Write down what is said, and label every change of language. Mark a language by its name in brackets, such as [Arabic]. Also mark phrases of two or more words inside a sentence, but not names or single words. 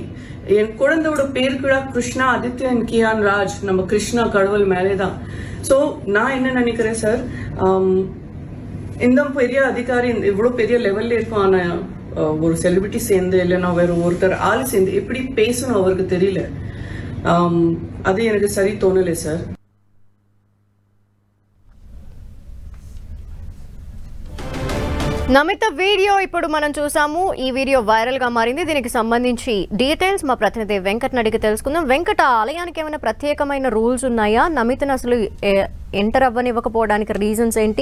[Tamil] என் குழந்தையோட பேர் கூட கிருஷ்ணா ஆதித்யன் கியான் ராஜ், நம்ம கிருஷ்ணா கடவுள் மேலேதான். ஸோ நான் என்ன நினைக்கிறேன் சார், இந்த பெரிய அதிகாரி இவ்வளவு பெரிய லெவல்ல இருக்கான ஒரு செலிபிரிட்டி சேர்ந்து இல்லைன்னா வேற ஒருத்தர் ஆள் சேர்ந்து எப்படி பேசணும் அவருக்கு தெரியல. அது எனக்கு சரி தோணலை சார். [Telugu] నమిత వీడియో ఇప్పుడు మనం చూసాము. ఈ వీడియో వైరల్ గా మారింది. దీనికి సంబంధించి డీటెయిల్స్ మా ప్రతినిధి వెంకట్ అడిగి తెలుసుకుందాం. వెంకట, ఆలయానికి ఏమైనా ప్రత్యేకమైన రూల్స్ ఉన్నాయా? నమితను అసలు ఎంటర్ అవ్వనివ్వకపోవడానికి రీజన్స్ ఏంటి?